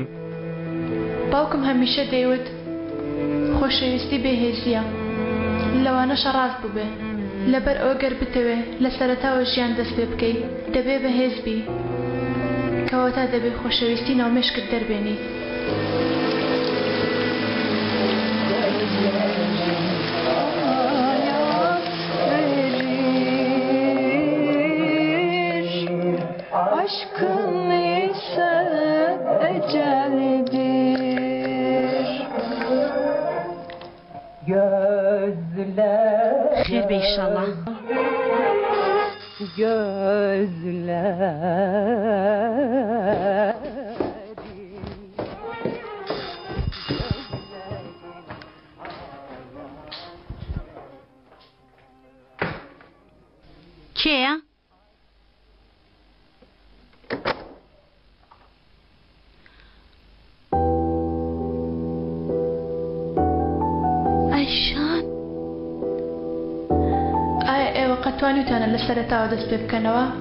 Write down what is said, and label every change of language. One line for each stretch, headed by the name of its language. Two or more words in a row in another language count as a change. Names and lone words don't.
Central Kurdish: باوکم هەمیشە دەیوت خۆشەویستی بێهێزیە لەوانەشە ڕاست ببێ لەبەر ئەوە گەر بتەوێ لە سەرەتاوە ژیان دەست پێ بکەی دەبێ بەهێزبی کەواتە دەبێ خۆشەویستی ناومێشکت دەربێنی
Turkish: Aşkın ise ecelidir. Gözler
Arabic: خير بإن شاء الله
Turkish: gözler
Central Kurdish: کێیە؟ ئایشان ئایا ئێوە قەت توانیتانە لە سەرەتاوە دەست پێ بکەنەوە؟